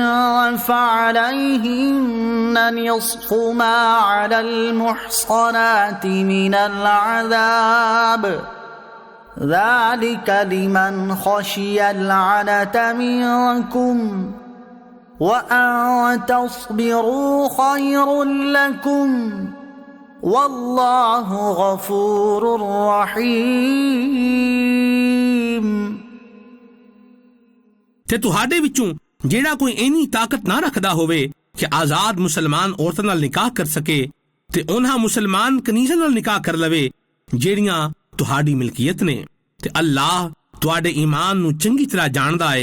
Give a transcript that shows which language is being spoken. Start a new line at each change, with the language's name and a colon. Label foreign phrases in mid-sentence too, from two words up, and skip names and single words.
Arabic: فعليهن نصف ما على المحصنات من العذاب ذلك لمن خشي العنة منكم وأن تصبروا خير لكم والله غفور رحيم।
Punjabi: ਤੇ ਤੁਹਾਡੇ ਵਿੱਚੋਂ ਜਿਹੜਾ ਕੋਈ ਇੰਨੀ ਤਾਕਤ ਨਾ ਰੱਖਦਾ ਹੋਵੇ ਕਿ ਆਜ਼ਾਦ ਮੁਸਲਮਾਨ ਔਰਤਾਂ ਨਾਲ ਨਿਕਾਹ ਕਰ ਸਕੇ ਤੇ ਉਹਨਾਂ ਮੁਸਲਮਾਨ ਕਨੀਜ਼ਾਂ ਨਾਲ ਨਿਕਾਹ ਕਰ ਲਵੇ ਜਿਹੜੀਆਂ ਤੁਹਾਡੀ ਮਿਲਕੀਅਤ ਨੇ। ਤੇ ਅੱਲਾਹ ਤੁਹਾਡੇ ਈਮਾਨ ਨੂੰ ਚੰਗੀ ਤਰ੍ਹਾਂ ਜਾਣਦਾ ਏ।